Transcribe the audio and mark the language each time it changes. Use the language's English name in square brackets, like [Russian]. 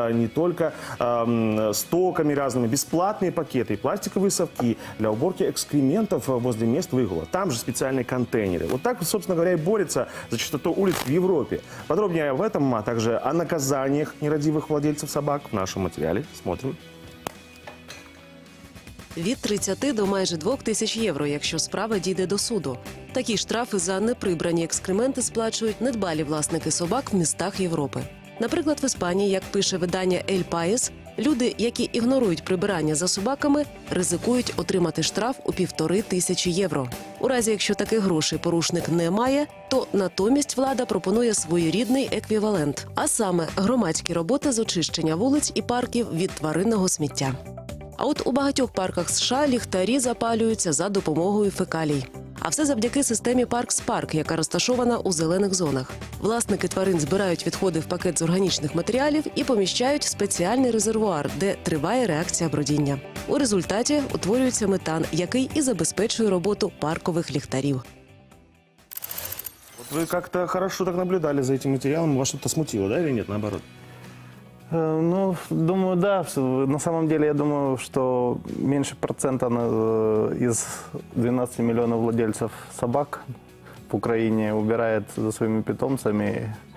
[Russian] не только стоками разными, бесплатные пакеты и пластиковые совки для уборки экскрементов возле мест выгула. Там же специальные контейнеры. Вот так, собственно говоря, и борется за чистоту улиц в Европе. Подробнее об этом, а также о наказаниях нерадивых владельцев собак в нашем материале. Смотрим. [Ukrainian] Від 30 до майже 2000 євро, якщо справа дійде до суду. Такі штрафи за неприбрані екскременти сплачують недбалі власники собак в містах Європи. Наприклад, в Іспанії, як пише видання «Ель Паїс», люди, які ігнорують прибирання за собаками, ризикують отримати штраф у 1500 євро. У разі, якщо таких грошей порушник не має, то натомість влада пропонує своєрідний еквівалент, а саме громадські роботи з очищення вулиць і парків від тваринного сміття. А от у багатьох парках США ліхтарі запалюються за допомогою фекалій. А все завдяки системі «Паркс-Парк», яка розташована у зелених зонах. Власники тварин збирають відходи в пакет з органічних матеріалів і поміщають в спеціальний резервуар, де триває реакція бродіння. У результаті утворюється метан, який і забезпечує роботу паркових ліхтарів. [Russian] Вот вы как-то хорошо так наблюдали за этим материалом. Вас что-то смутило, да, или нет, наоборот? Ну, думаю, да. На самом деле, я думаю, что меньше процента из 12 миллионов владельцев собак в Украине убирает за своими питомцами.